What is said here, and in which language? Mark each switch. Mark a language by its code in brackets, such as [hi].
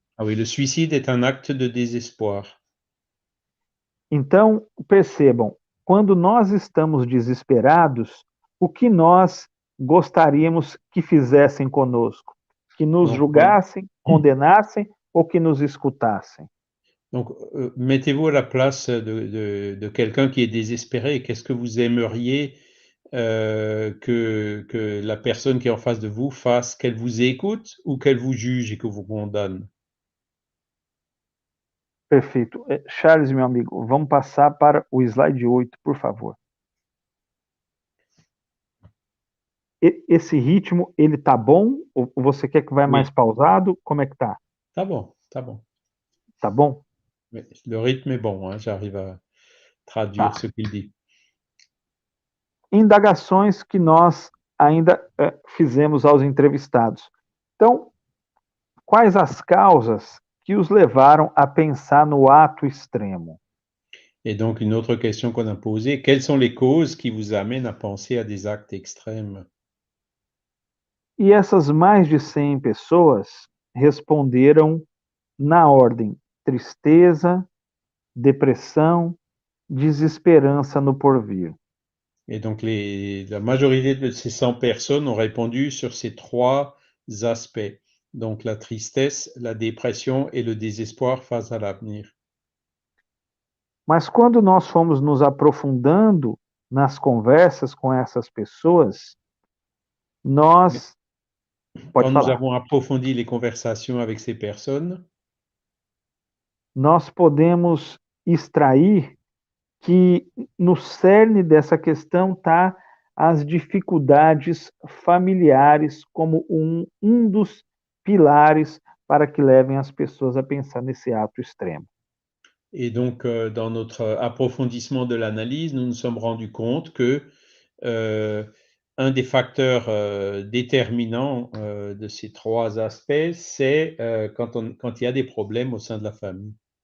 [fr] Ah oui, le suicide est un acte de désespoir. [pt] Então, percebam, quando nós estamos desesperados, o que nós gostaríamos que fizessem conosco? Que nos [fr] Donc, [pt] julgassem, condenassem ou que nos escutassem? [fr] donc mettez-vous à la place de quelqu'un qui est désespéré. Qu'est-ce que vous aimeriez que la personne qui est en face de vous fasse? Qu'elle vous écoute ou qu'elle vous juge et que vous condamne? [pt] Perfeito. Charles, meu amigo, vamos passar para o slide 8, por favor. Esse ritmo, ele tá bom? Ou você quer que vá mais pausado? Como é que tá? Tá bom, tá bom. Tá bom? [fr] Le rythme est bon, hein, j'arrive à traduire ce qu'il dit. [pt] Indagações que nós ainda fizemos aos entrevistados. Então, quais as causas que os levaram a pensar no ato extremo? [fr] Et donc, une autre question qu'on a posée, quelles sont les causes qui vous amènent à penser à des actes extrêmes? [pt] E essas mais de 100 pessoas responderam na ordem: tristeza, depressão, desesperança no porvir. [fr] Et donc, la majorité de ces 100 personnes ont répondu sur ces trois aspects. Donc, la tristesse, la dépression et le désespoir face à l'avenir. [pt] Mas quando nós fomos nos aprofundando nas conversas com essas pessoas, nós... Pode [fr] Quand nous [pt] falar. [fr] avons approfondi les conversations avec ces personnes, [pt] nós podemos extrair que no cerne dessa questão está as dificuldades familiares como um dos pilares para que levem as pessoas a pensar nesse ato extremo. [fr] et donc dans notre approfondissement de l'analyse, nous nous sommes rendus compte que un des facteurs déterminants de ces trois aspects, c'est quand il y a des problèmes au sein de la famille.